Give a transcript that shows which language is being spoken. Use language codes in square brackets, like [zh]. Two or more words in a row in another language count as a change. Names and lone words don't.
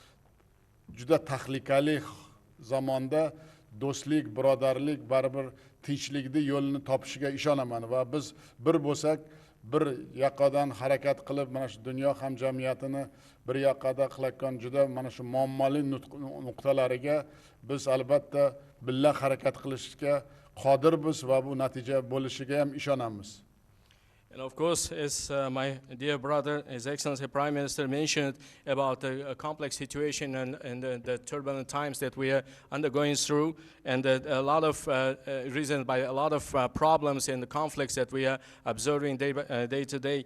[uz] juda tahlikali zamonda do'stlik, birodarlik baribir tinchlikni yo'lini topishiga ishonaman va biz bir bo'lsak, bir yoqadan harakat qilib, mana shu dunyo hamjamiyatini bir yoqada qilayotgan juda mana shu muammoli nuqtalariga biz albatta billa harakat qilishga qodirmiz va bu natija bo'lishiga ham ishonamiz. [en] And of course, as my dear brother, His Excellency Prime Minister mentioned about the complex situation and the turbulent times that we are undergoing through, and a lot of reasons by a lot of problems and the conflicts that we are observing day to day.